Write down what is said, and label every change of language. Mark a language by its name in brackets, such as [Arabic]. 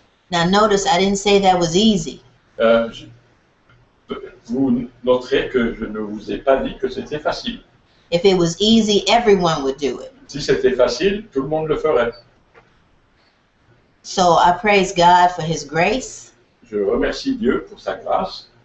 [English] Now notice I didn't say that was easy. [French] Vous noterez que je ne vous ai pas dit que c'était facile. [English] If it was easy, everyone would do it. [French] Si c'était facile, tout le monde le ferait. [English] So I praise God for his grace [French] Je remercie Dieu pour sa grâce,